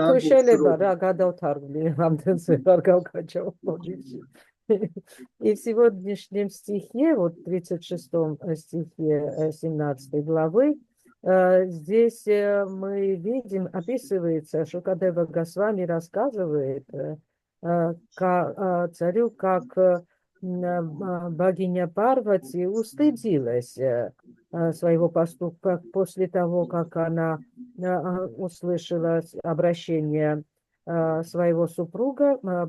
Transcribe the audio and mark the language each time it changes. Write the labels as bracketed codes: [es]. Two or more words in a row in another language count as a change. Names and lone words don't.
[ka] თუ შეიძლება რა გადავთარგმნი ამდენს ვერ გავკაჩავ მოდიში. [ru] И в сегодняшнем стихе, вот 36 стихе 17 главы, здесь мы видим, описывается, Шукадева Госвами рассказывает царю, как богиня Парвати устыдилась своего поступка после того, как она услышала обращение своего супруга.